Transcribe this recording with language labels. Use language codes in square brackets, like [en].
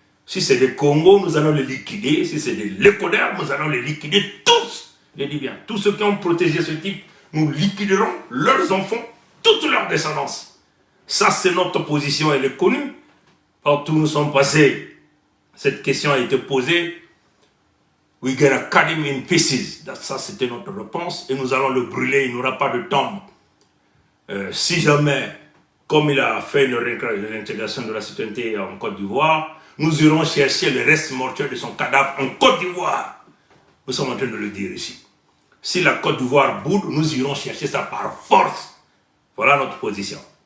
[fr] Si c'est des Congos, nous allons les liquider, si c'est des Lécodaires, nous allons les liquider tous, je dis bien, tous ceux qui ont protégé ce type, nous liquiderons leurs enfants, toute leur descendance. Ça, c'est notre position, elle est connue. Partout où nous sommes passés, cette question a été posée. [en] We gonna cut him in pieces. [fr] Ça, c'était notre réponse. Et nous allons le brûler, il n'y aura pas de tombe. Si jamais, comme il a fait une réintégration de la citoyenneté en Côte d'Ivoire, nous irons chercher le reste mortuaire de son cadavre en Côte d'Ivoire. Nous sommes en train de le dire ici. Si la Côte d'Ivoire boude, nous irons chercher ça par force. Voilà notre position.